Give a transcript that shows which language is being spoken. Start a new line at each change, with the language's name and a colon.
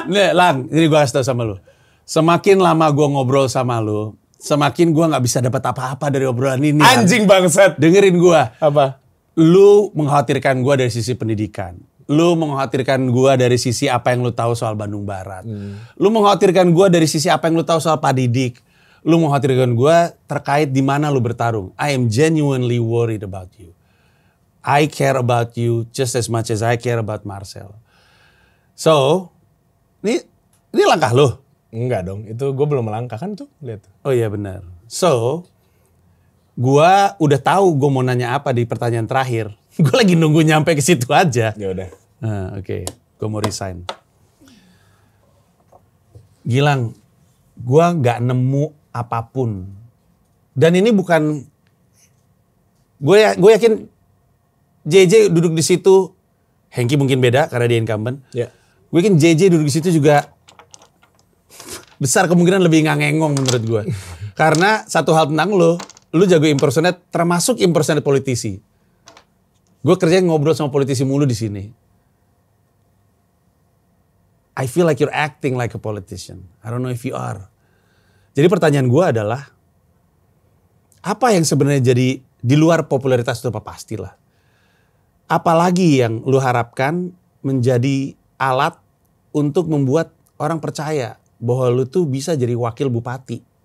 Indonesian: Nih, Lang, ini gua kasih tau sama lu. Semakin lama gua ngobrol sama lu, semakin gua nggak bisa dapat apa-apa dari obrolan ini. Anjing bangsat. Dengerin gua. Apa? Lu mengkhawatirkan gua dari sisi pendidikan. Lu mengkhawatirkan gua dari sisi apa yang lu tahu soal Bandung Barat. Lu mengkhawatirkan gua dari sisi apa yang lu tahu soal Pak Didik. Lu mengkhawatirkan gua terkait di mana lu bertarung.
English: I am genuinely worried about you. I care about you just as much as I care about Marcel.
Indonesian: So, ini langkah lu. Enggak dong, itu gue belum melangkah kan tuh, lihat. Oh iya benar. So, gue udah tahu gue mau nanya apa di pertanyaan terakhir. Gue lagi nunggu nyampe ke situ aja. Ya udah. Oke. Gue mau resign. Gilang, gue nggak nemu apapun. Dan ini bukan, gue yakin JJ duduk di situ, Hengki mungkin beda karena dia incumbent. Ya. Gue yakin JJ duduk di situ juga besar kemungkinan lebih ngangengong menurut gue. Karena satu hal tentang lu jago impersonate, termasuk impersonate politisi. Gue kerja ngobrol sama politisi mulu di sini.
English: I feel like you're acting like a politician. I don't know if you are.
Indonesian: Jadi pertanyaan gue adalah, apa yang sebenarnya jadi di luar popularitas itu apa pastilah. Apalagi yang lu harapkan menjadi alat untuk membuat orang percaya bahwa lu tuh bisa jadi wakil bupati.